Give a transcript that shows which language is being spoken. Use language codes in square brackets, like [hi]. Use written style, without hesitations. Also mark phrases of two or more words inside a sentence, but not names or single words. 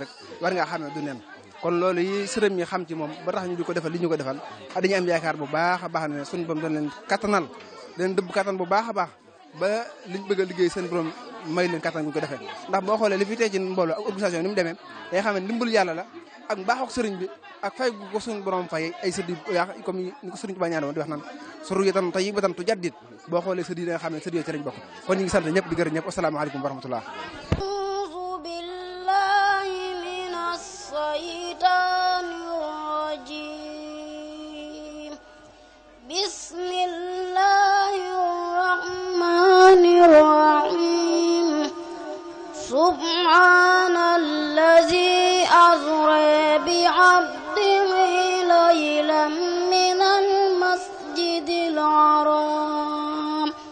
[wo] rek war ngaa xam ne du neen kon loolu yi sërëm yi xam ci moom ba tax ñu di ko defal li ñu ko defal dañuy am yaakaar bu baax a baax ne suñu borom doon leen kattanal leen dëbb kattan bu baax a baax ba liñ bëgg a liggéey seen borom may leen kattan bu ñu ko defee ndax boo xoolee li fi tey ci mbooloo ak organisation ni mu demee day xam ne ndimbalu yàlla la ak mbaaxook sëriñ bi ak fay gu ko suñu borom fay ay sëdd yaa comme ni ko sëriñ Tuubaa ñaan woon di wax naan [ar] سرية طيبة تجدد [wo] boo xoolee sëdd yi da nga xam ne sëdd yooyu ci lañ bokk kon ñu ngi sant ñëpp di gërëm ñëpp [ar] السلام عليكم ورحمة الله بسم الله الرحمن الرحيم سبحان الذي أسرى بعبده ليلا من المسجد الحرام